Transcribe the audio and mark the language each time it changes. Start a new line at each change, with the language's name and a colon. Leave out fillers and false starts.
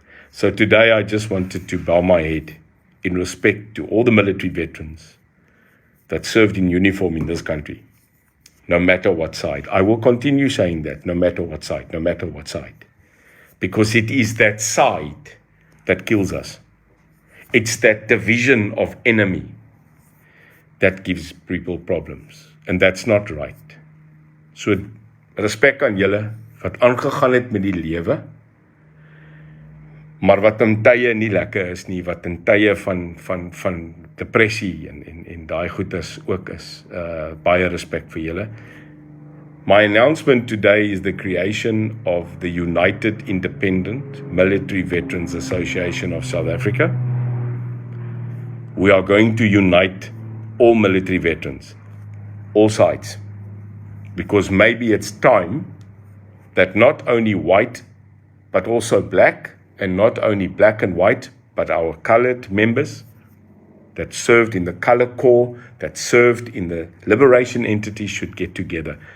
English: So today I just wanted to bow my head in respect to all the military veterans that served in uniform in this country, no matter what side. I will continue saying that, no matter what side, no matter what side. Because it is that side that kills us. It's that division of enemy that gives people problems. And that's not right.
Afrikaans: So, respek aan julle wat aangegaan het met die lewe, maar wat in tye nie lekker is nie, wat in tye van depressie en daai goedes ook is. Baie respek vir julle.
English: My announcement today is the creation of the United Independent Military Veterans Association of South Africa. We are going to unite all military veterans, all sides, because maybe it's time that not only white, but also black, and not only black and white, but our colored members that served in the color corps, that served in the liberation entities should get together.